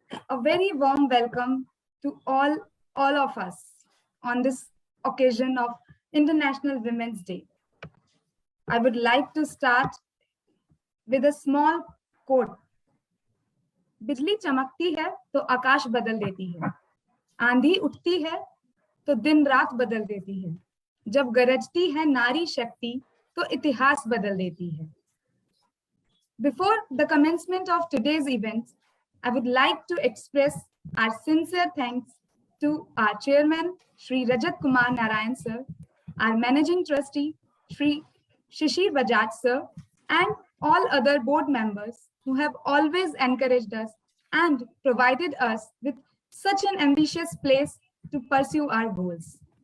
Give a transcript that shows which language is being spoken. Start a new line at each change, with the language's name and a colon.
English: A very warm welcome to all of us on this occasion of International Women's Day. I would like to start with a small quote.
Hindi: बिजली चमकती है तो आकाश बदल देती है, आंधी उठती है तो दिन रात बदल देती है, जब गरजती है नारी शक्ति तो इतिहास बदल देती है.
English: Before the commencement of today's events, I would like to express our sincere thanks to our chairman, Shri Rajat Kumar Narayan sir, our managing trustee, Shri Shishir Bajaj sir, and all other board members who have always encouraged us and provided us with such an ambitious place to pursue our goals.